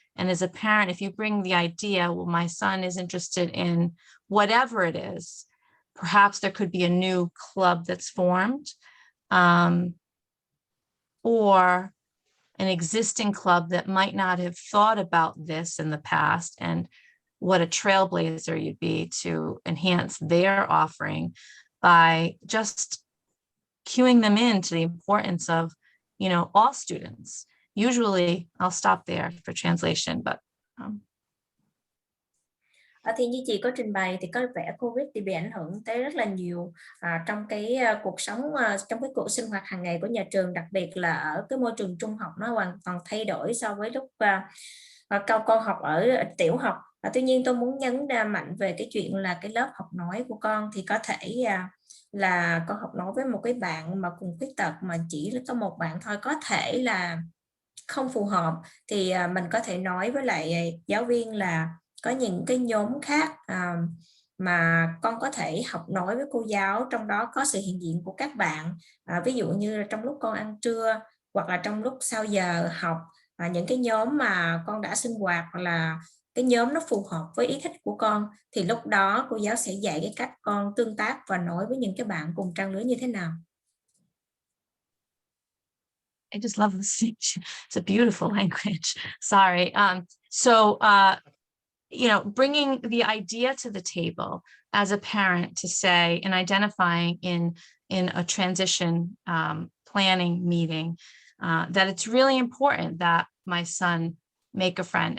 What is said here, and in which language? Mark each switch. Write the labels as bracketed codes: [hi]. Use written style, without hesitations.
[en] And as a parent, if you bring the idea, well, my son is interested in whatever it is, perhaps there could be a new club that's formed, or an existing club that might not have thought about this in the past, and what a trailblazer you'd be to enhance their offering by just cueing them into the importance of, all students. Usually, I'll stop there for translation, but [vi] Thì như chị có trình bày thì có vẻ Covid thì bị ảnh hưởng tới rất là nhiều trong cái cuộc sống, trong cái cuộc sinh hoạt hàng ngày của nhà trường, đặc biệt là ở cái môi trường trung học, nó hoàn toàn thay đổi so với lúc con học ở tiểu học. Tuy nhiên tôi muốn nhấn mạnh về cái chuyện là cái lớp học nói của con thì có thể là con học nói với một cái bạn mà cùng khuyết tật, mà chỉ có một bạn thôi, có thể là không phù hợp, thì mình có thể nói với lại giáo viên là có những cái nhóm khác mà con có thể học nói với cô giáo, trong đó có sự hiện diện của các bạn, ví dụ như trong lúc con ăn trưa hoặc là trong lúc sau giờ học, những cái nhóm mà con đã sinh hoạt hoặc là cái nhóm nó phù hợp với ý thích của con, thì lúc đó cô giáo sẽ dạy cái cách con tương tác và nói với những cái bạn cùng trang lứa như thế nào. [en] I just love the speech. It's a beautiful language. Sorry. Bringing the idea to the table as a parent to say, and identifying in a transition planning meeting, that it's really important that my son make a friend.